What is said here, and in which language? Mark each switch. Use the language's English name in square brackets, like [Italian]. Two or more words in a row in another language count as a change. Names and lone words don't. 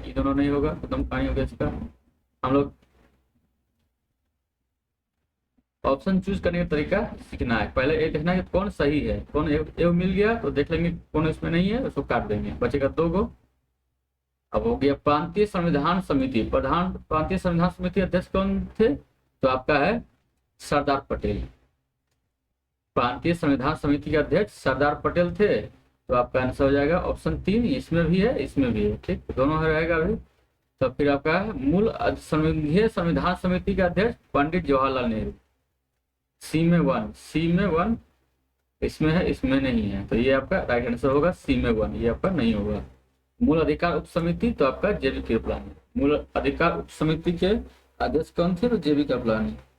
[Hindi] ये दोनों नहीं होगा, खत्म कहानी हो गया इसका। हम लोग [English] option choose [Hindi] करने का तरीका सीखना है। पहले ये देखना है कि कौन सही है, कौन ए मिल गया तो देख लेंगे, कौन इसमें नहीं है उसको काट देंगे, बचेगा दो गो। अब हो गया प्रांतीय संविधान समिति, प्रधान प्रांतीय संविधान समिति अध्यक्ष कौन थे, तो आपका है सरदार पटेल। प्रांतीय संविधान समिति के अध्यक्ष सरदार पटेल थे, तो आपका [English] आंसर हो जाएगा ऑप्शन [Hindi] तीन। इसमें भी है, इसमें भी है, ठीक, दोनों रहेगा अभी। तो फिर आपका है मूल संघीय संविधान समिति के अध्यक्ष पंडित जवाहरलाल नेहरू। सी में वन, सी में वन, इसमें है इसमें नहीं है, तो ये आपका [English] right answer [Hindi] होगा सी में वन, ये आपका नहीं होगा। मूल अधिकार उप समिति तो आपका जेबी कृपलानी। मूल अधिकार उप समिति के अध्यक्ष कौन थे, तो जेबी कृपलानी।